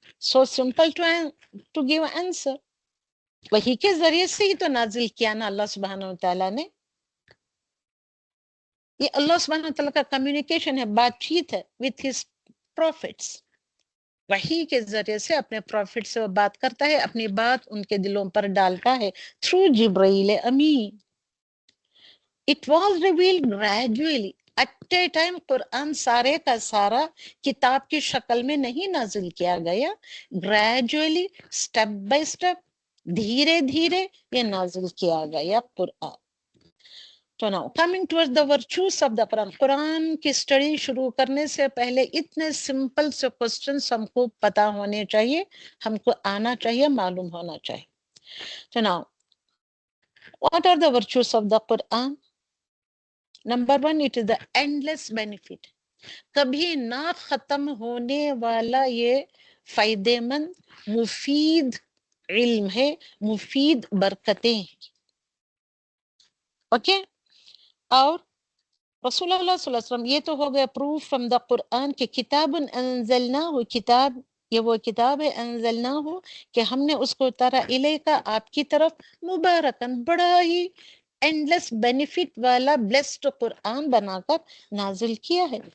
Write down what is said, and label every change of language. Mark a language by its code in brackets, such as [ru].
[en] So simple to give answer. [ur] وحی کے ذریعے سے ہی تو نازل کیا نا اللہ سبحانہ وتعالیٰ نے. یہ اللہ سبحانہ وتعالیٰ کا کمیونیکیشن ہے، بات چیت ہے [en] with his prophets. [ur] وحی کے ذریعے سے اپنے پروفٹ سے وہ بات کرتا ہے، اپنی بات ان کے دلوں پر ڈالتا ہے through Jibrail Amin. [en] It was revealed gradually. At a time [ur] قرآن سارے کا سارا کتاب کی شکل میں نہیں نازل کیا گیا. [en] Gradually, step by step، [ur] دھیرے دھیرے یہ نازل کیا گیا قرآن. [en] تو now coming towards the virtues of the Quran. [ur] قرآن کی اسٹڈی شروع کرنے سے پہلے اتنے سمپل سے کوسچنس ہم کو پتا ہونے چاہیے، ہم کو آنا چاہیے، معلوم ہونا چاہیے. [en] تو now what are the virtues of the Quran? Number one, it is the endless benefit. [ur] کبھی نہ ختم ہونے والا یہ فائدے مند مفید علم ہے، مفید برکتیں ہیں. اوکے. اور رسول اللہ صلی اللہ علیہ وسلم، یہ تو ہو گیا [en] proof from the Quran [ur] کہ کتاب انزلناہ، کتاب یہ وہ کتاب ہے انزلناہ کہ ہم نے اس کو اتارا الیکا آپ کی طرف، مبارکن بڑا ہی [en] endless benefit [ur] والا بلیسڈ قرآن بنا کر نازل کیا ہے.